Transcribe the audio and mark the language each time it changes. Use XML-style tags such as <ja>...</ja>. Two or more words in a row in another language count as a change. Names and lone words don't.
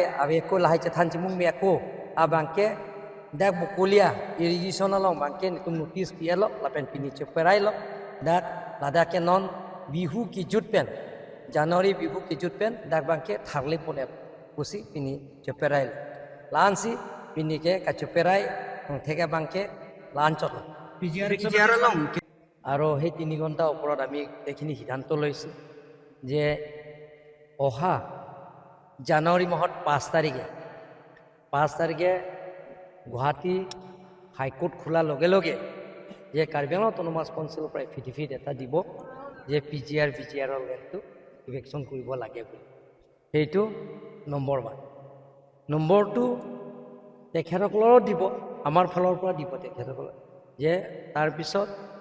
<mjw>abeko lahai chathan chimung meko abangke dak bukulia irrigation along bangke nitum notice pielo lapen pini choperai lo dak ladake non bihu ki jutpen Januari bihu ki jutpen dak bangke tharle pone pusi pini choperai lansi pini ke kachoperai theka bangke lanchot PGR long</mjw> <as>আৰু সেই 3 ঘণ্টা ওপৰত আমি এইখিনি সিদ্ধান্ত লৈছোঁ যে অহা জানুৱাৰী মাহত 5 তাৰিখে গুৱাহাটী হাইকোৰ্ট খোলাৰ লগে লগে যে কাৰ্বি আংলং অটোনমাছ কাউন্সিলৰ পৰা এফিডেভিট এটা দিব যে ভিজিআৰৰ লেণ্ডটো ইভেকশ্যন কৰিব লাগে বুলি সেইটো নম্বৰ 1 নম্বৰ 2 তেখেতসকলৰো দিব আমাৰ ফালৰ পৰা দিব তেখেতসকলক যে তাৰ পিছত</as>